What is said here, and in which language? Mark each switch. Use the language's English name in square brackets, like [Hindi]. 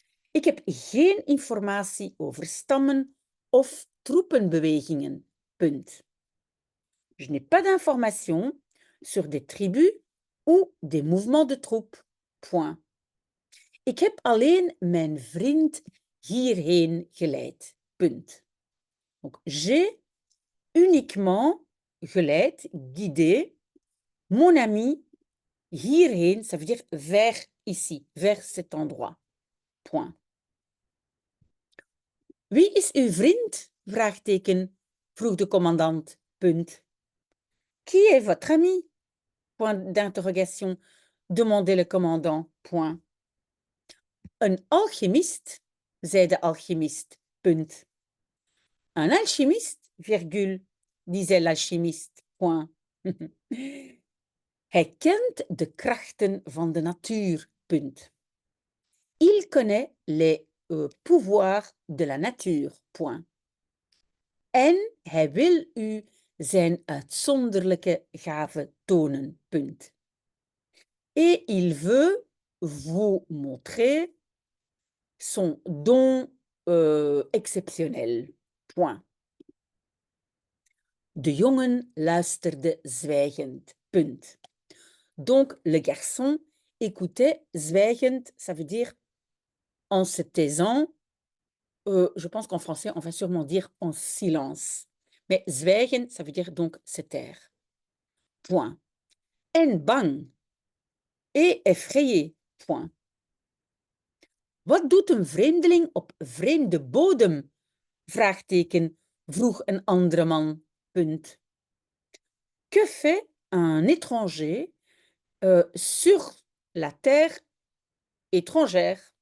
[Dutch] Ik heb geen informatie over stammen of troepenbewegingen, punt. [French] Je n'ai pas d'informations sur des tribus ou des mouvements de troupes, point. [Dutch] Ik heb alleen mijn vriend hierheen geleid, punt. [French] Donc, j'ai uniquement geleid, guidé, mon ami hierheen, ça veut dire vers ici, vers cet endroit, point. [Dutch] Wie is uw vriend? Vraagteken, vroeg de commandant, punt. [French] Qui est votre ami? Point d'interrogation, demandait le commandant, point. [Dutch] Een alchimiste, zei de alchimiste, punt. [French] Un alchimiste, virgule, disait l'alchimiste, point. [Dutch] Hij kent de krachten van de natuur, punt. [French] Il connaît les pouvoirs de la nature, point. [Dutch] En hij wil u zijn uitzonderlijke gave tonen, punt. [French] Et il veut vous montrer son don exceptionnel, point. [Dutch] De jongen luisterde zwijgend, punt. [French] Donc, le garçon écoutait zwijgend, ça veut dire en se taisant. Je pense qu'en français, on va sûrement dire en silence. Mais zwijgen, ça veut dire donc se taire. Point. [Dutch] En bang. [French] Et effrayé. Point. [Dutch] Wat doet een vreemdeling op vreemde bodem? Vraagteken, vroeg een andere man. Punt. [French] Que fait un étranger sur la terre étrangère?